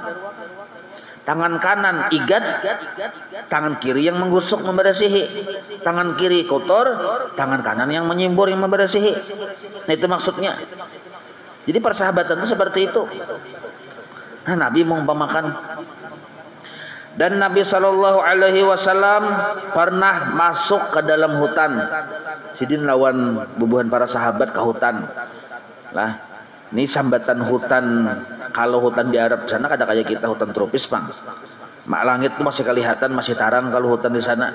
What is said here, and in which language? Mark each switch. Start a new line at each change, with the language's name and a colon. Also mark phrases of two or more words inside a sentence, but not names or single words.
Indonesian: Tangan kanan igat, tangan kiri yang menggusuk membersihi. Tangan kiri kotor, tangan kanan yang menyimbur yang membersihi. Nah, itu maksudnya. Jadi persahabatan itu seperti itu. Nah, Nabi mengumpamakan. Dan Nabi Shallallahu Alaihi Wasallam pernah masuk ke dalam hutan.
Banjar: Sidin lawan bubuhan para sahabat ke hutan. Lah, ini sambatan hutan. Kalau hutan di Arab sana kada kayak kita hutan tropis, Bang. Mak langit tuh masih kelihatan, masih tarang kalau hutan di sana.